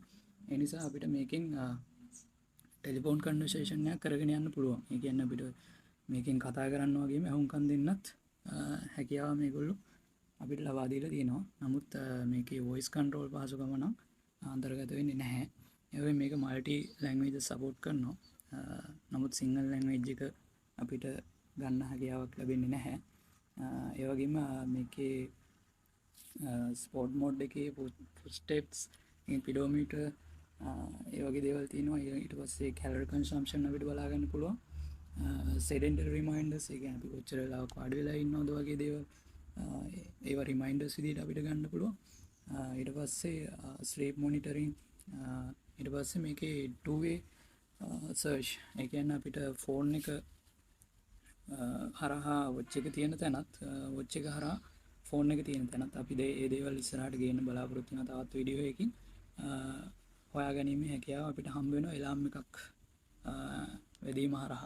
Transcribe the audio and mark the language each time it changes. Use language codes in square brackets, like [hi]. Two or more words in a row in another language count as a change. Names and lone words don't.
[si] ඒ නිසා අපිට මේකෙන් [en] telephone conversation [si] එකක් කරගෙන යන්න පුළුවන්. ඒ කියන්නේ අපිට මේකෙන් කතා කරන්න වගේම අහුම්කම් දෙන්නත් හැකියාව මේගොල්ලෝ අපිට ලබා දීලා තියෙනවා. නමුත් මේකේ [en] voice control [si] පහසුකම නම් අන්තර්ගත වෙන්නේ නැහැ. ඒ වගේම මේක [en] multi languages support [si] කරනවා. නමුත් සිංහල language එක අපිට ගන්න හැකියාවක් ලැබෙන්නේ නැහැ. ඒ වගේම මේකේ [en] sport mode [si] එකේ [en] footsteps pedometer [si] ඒ වගේ දේවල් තියෙනවා. ඊට පස්සේ [en] calorie consumption [si] අපිට බලා ගන්න පුළුවන්. [en] sedentary reminders [si] ඒ කියන්නේ අපි කොච්චර වෙලාවක් වාඩි වෙලා ඉන්නවද වගේ දේවල් ඒවා reminders විදිහට අපිට ගන්න පුළුවන්. ඊට පස්සේ [en] sleep monitoring [si] ඊට පස්සේ මේකේ [en] two way search [si] ඒ කියන්නේ අපිට ෆෝන් එක හරහා watch එක තියෙන තැනත් watch එක හරහා ෆෝන් එක තියෙන තැනත් අපි ඒ දේවල් ඉස්සරහට ගේන්න බලාපොරොත්තු වෙන තවත් වීඩියෝ එකකින් හොයා ගැනීමේ හැකියාව අපිට හම්බ වෙනවා එලාම් එකක් වැදීම හරහා.